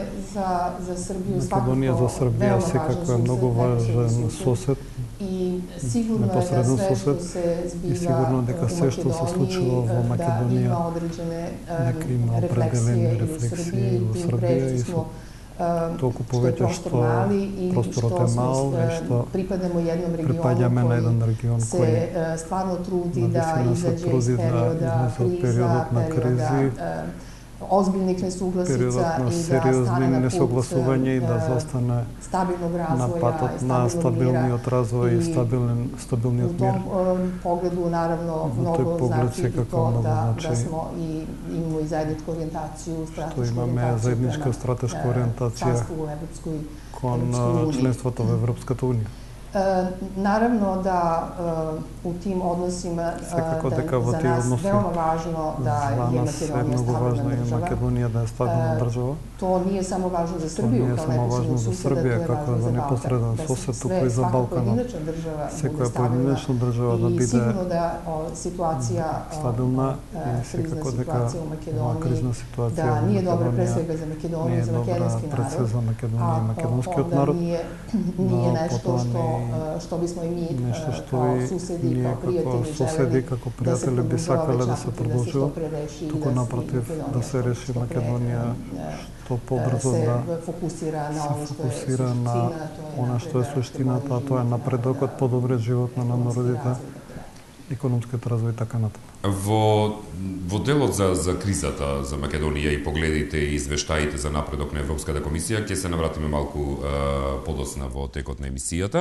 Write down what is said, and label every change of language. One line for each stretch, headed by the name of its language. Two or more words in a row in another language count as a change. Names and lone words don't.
Macedonian: Македонија за Србија секако е многу важен сосед, непосреден сосед и сигурно дека се што се случува во Македонија дека има определени рефлексии во Србија и со толку повеќе што просторот е мал и што припаѓаме на еден регион кој навистина се труди да излезе од периодот на кризи,
Serbian: ozbiljnih nesuglasica
Macedonian: периодот на сериозни несогласувања и да застане на патот на стабилниот развој и стабилниот мир.
Serbian: Pogledu naravno mnogo znači to da smo i imamo i zajedničku orijentaciju,
Macedonian: stratešku имаме заедничка стратешка ориентација кон членството во Европската унија.
Serbian: Naravno da u tim odnosima za nas veoma važno da je Makedonija stabilna država. To nije samo važno za Srbiju kao neposredan sused, to je važno za Balkan. Svaka pojedinačna država da bude sigurno da situacija situacija u Makedoniji da nije dobra pre svega za Makedoniju, za makedonski narod, a nije nešto što bismo i mi kao susedi, kao prijatelji
Macedonian: bi sakale da se продолжува, туку напротив да се реши Македонија што побрзо да се фокусира на она што е суштината, а тоа е напредокот, подобриот живот на народите, економскиот развој и така натаму. Во делот за кризата за Македонија и погледите и извештаите за напредок на Европската комисија, ќе се навратиме малку подосна во текот на емисијата.